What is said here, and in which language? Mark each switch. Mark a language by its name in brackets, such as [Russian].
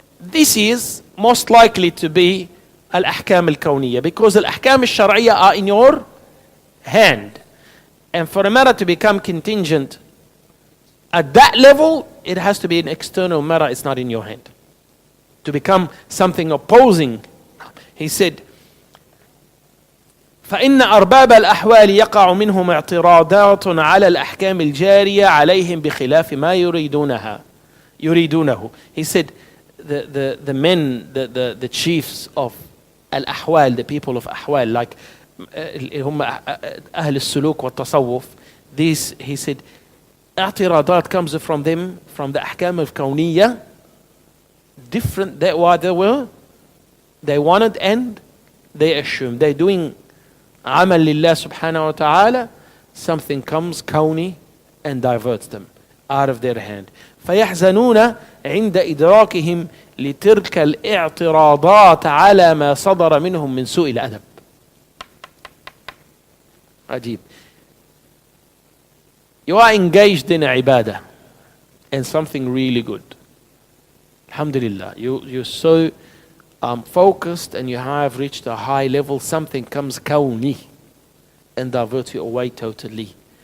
[English] This is most likely to be al-ahkam al-kawniyya, because al-ahkam al-shar'iyya are in your hand. And for a matter to become contingent at that level, it has to be an external matter, it's not in your hand. To become something opposing. He said, [Arabic] فإن أرباب الأحوال يقع منهم اعتراضات على الأحكام الجارية عليهم بخلاف ما يريدونه. [English] He said, the men, the chiefs of al-ahwal, the people of ahwal, like [Arabic] هم أهل السلوك والتصوف, [English] these, he said, اعتراضات comes from them, from the ahkam of kawniyya, different than what they wanted, and they assume they're doing amal lillah subhanahu wa ta'ala, something comes kawni and diverts them out of their hand. [Arabic] فيحزنون عند إدراكهم لتلك الاعتراضات على ما صدر منهم من سوء الأدب. عجيب. [English] You are engaged in ibadah and something really good. Alhamdulillah. You're so focused and you have reached a high level. Something comes kawni and diverts you away totally.